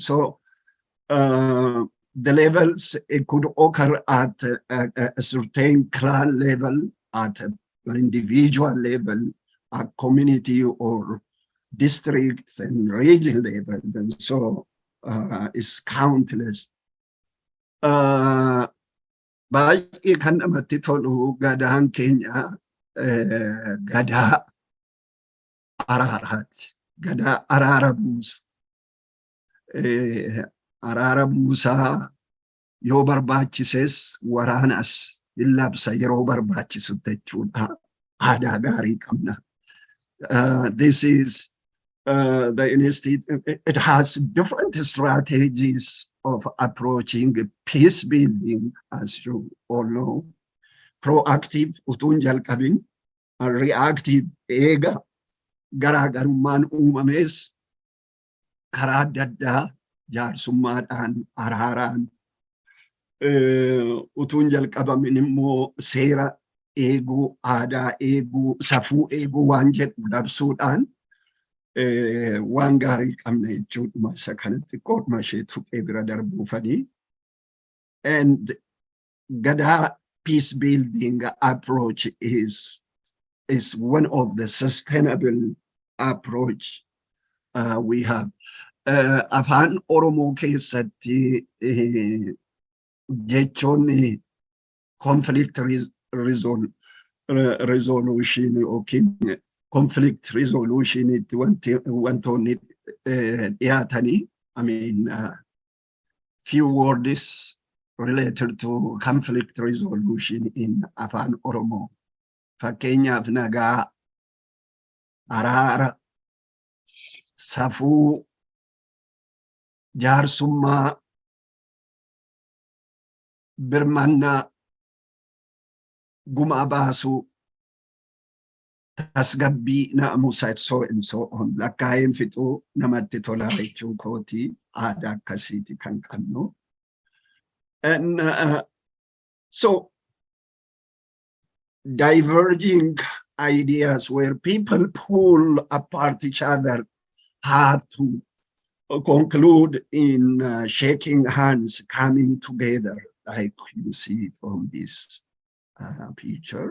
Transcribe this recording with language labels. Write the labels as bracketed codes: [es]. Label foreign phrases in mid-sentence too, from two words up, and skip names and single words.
[en] So the levels, it could occur at a certain clan level, at an individual level, at community or district and region level, and so it's countless. [om] baay'ee kan namatti tolu gadaan keenya gadaa araaraati. Gadaa araara buusu. Araara buusaa yoo barbaachises waraanas hin labsa yeroo barbaachisutti jechuudha. Aadaa gaarii qabna. [en] This is the institute. It has different strategies of approaching peace building, as you all know. Proactive, [om] utuu hin jalqabin, reactive, eega garaagarummaan uumames karaa adda addaa jaarsummaadhaan, araaraan, utuu hin jalqabamin immoo seera eeguu, aadaa eeguu, safuu eeguu waan jedhu labsuudhaan waan gaarii qabna jechuudha. Isa kanatti qooduma ishee tuqee bira darbuufanii. [en] And Gadaa peace building approach is one of the sustainable approach we have. [om] Afaan Oromoo keessatti jechoonni [en] conflict resolution [om] yookiin [en] conflict resolution [om] itti wantoonni dhiyaatanii, [en] I mean, few words related to conflict resolution in Afaan Oromoo. [om] Fakkeenyaaf nagaa, araara, safuu, jaarsummaa, birmannaa, gumaa baasuu, tasgabbii, naamusa, [en] so and so on. [om] Lakkaa'een fixuu namatti tolaa jechuu kooti. Aadaa akkasiiti kan qabnu. [en] And so diverging ideas where people pull apart each other have to conclude in shaking hands, coming together, like you see from this picture.